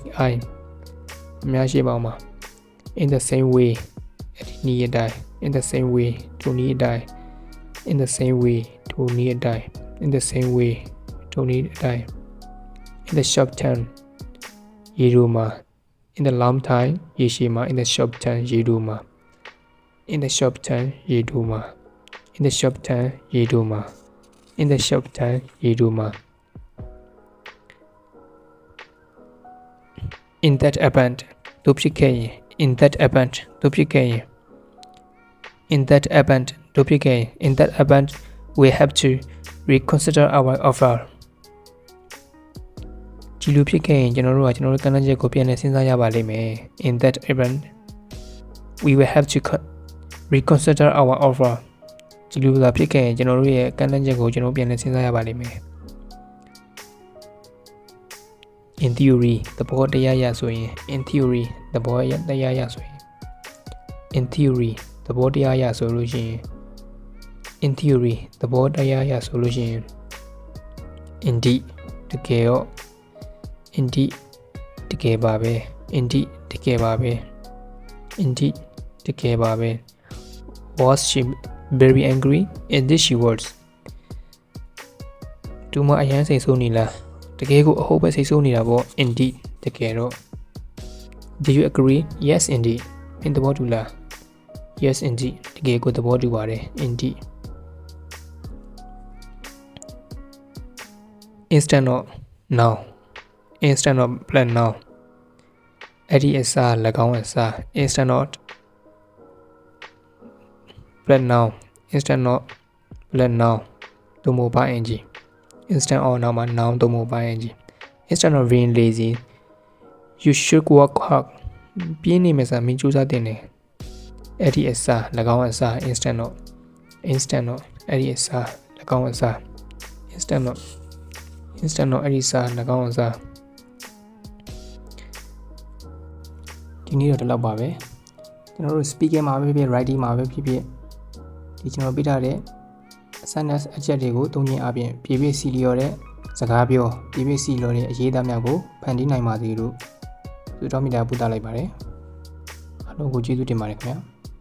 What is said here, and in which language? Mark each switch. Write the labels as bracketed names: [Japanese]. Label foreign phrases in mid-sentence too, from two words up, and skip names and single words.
[English] eye [Burmese] အများရှိမှာမှာ [English] in the same way [Burmese] နေရတိုင်း [English] in the same way [Burmese] ထိုနည်းအတိုင်း [English] in the same way [Burmese] ထိုနည်းအတိုင်း [English] in the same way ထိုနည်းအတိုင်း in the short term [Burmese] ရေတိုမှာ [English] in the long time [Burmese] ရေရှည်မှာ [English] in the short term [Burmese] ရေတိုမှာ [English] in the short term [Burmese] ရေတိုမှာ [English] in the short term [Burmese] ရေတိုမှာ [English] in the short term [Burmese] ရေတိုမှာ [English] in that event [Burmese] တို့ဖြစ်ခဲ့ရင် [English] in that event [Burmese] တို့ဖြစ်ခဲ့ရင် [English] in that event [Burmese] တို့ဖြစ်ခဲ့ရင် [English] in that event we have to reconsider our offer [Burmese] ဒီလိုဖြစ်ခဲ့ရင်ကျွန်တော်တို့ကကမ်းလှမ်းချက်ကိုပြန်လည်စဉ်းစားရပါလိမ့်မယ် [English] in that event we will have to reconsider our offer [Burmese] ဒီလိုသာဖြစ်ခဲ့ရင်ကျွန်တော်တို့ရဲ့ကမ်းလှမ်းချက်ကိုကျွန်တော်ပြန်လည်စဉ်းစားရပါလိမ့်မယ် [English] in theory [Burmese] သဘောတရားအရဆိုရင် [English] in theory [Burmese] သဘောတရားအရဆိုရင် [English] in theory [Burmese] သဘောတရားအရဆိုလို့ရှိရင် [English] in theory [Burmese] သဘောတရားအရဆိုလို့ရှိရင် [English] indeed [Burmese] တကယ်တော့ [English] indeed [Burmese] တကယ်ပါပဲ [English] indeed [Burmese] တကယ်ပါပဲ [English] indeed [Burmese] တကယ်ပါပဲ [English] was she very angry in this she was [Burmese] သူမအရန်စိတ်ဆိုးနေလားတကယ်ကိုအဟုတ်ပဲစိတ်ဆိုးနေတာပေါ့ indeed တကယ်တော့ [English] do you agree yes indeed [Burmese] မင်းသဘောတူလား [English] yes indeed [Burmese] တကယ်ကိုသဘောတူပါတယ် indeed [English] instead of now instead of plan now [Burmese] အဲ့ဒီအစား၎င်းအစား [English] instead of plan now instead of plan now သို့မဟုတ် by ing instead of now မှာ noun သို့မဟုတ် by ing instead of being lazy you should work hard [Burmese] ပြင်းနေမယ်ဆိုတာမင်းစူးစမ်းတင်တယ်အဲ့ဒီအစား၎င်းအစား [English] instant of [Burmese] အဲ့ဒီအစား၎င်းအစား [English] instant of [Burmese] အဲ့ဒီစား၎င်းအစား ဒီနေ့တော့ဒီလောက်ပါပဲကျွန်တော်တို့ speaking မှာပဲဖြစ်ဖြစ် writing မှာပဲဖြစ်ဖြစ်ဒီကျွန်တော်ပြထားတဲ့ sentence အချက်တွေကိုသုံးခြင်းအပြင်ပြည့်ပြည့်စီလျော်တဲ့စကားပြောပြည့်ပြည့်စီလျော်တဲ့အရေးအသားများကိုဖန်တီးနိုင်ပါစေလို့ဆုတောင်းမေတ္တာပို့သလိုက်ပါတယ်အားလုံးကိုကျေးဇူးတင်ပါတယ်ခင်ဗျာ